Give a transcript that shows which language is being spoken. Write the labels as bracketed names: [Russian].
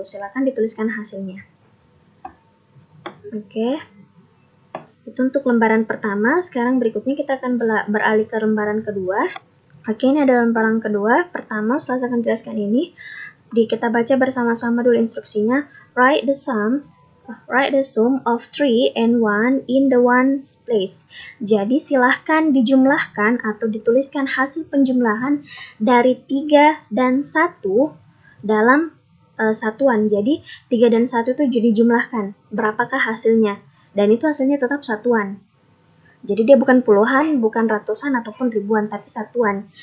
[Indonesian] Silakan dituliskan hasilnya. Oke. Itu untuk lembaran pertama. Sekarang berikutnya kita akan beralih ke lembaran kedua. Oke, ini ada lembaran kedua. Pertama, setelah saya akan jelaskan ini, kita baca bersama-sama dulu instruksinya. [English] Write the sum of 3 and 1 in the ones place. [Indonesian] Jadi silahkan dijumlahkan atau dituliskan hasil penjumlahan dari 3 dan 1 dalam satuan. Jadi 3 dan 1 itu dijumlahkan. Berapakah hasilnya? Dan itu hasilnya tetap satuan. Jadi dia bukan puluhan, bukan ratusan, ataupun ribuan, tapi satuan.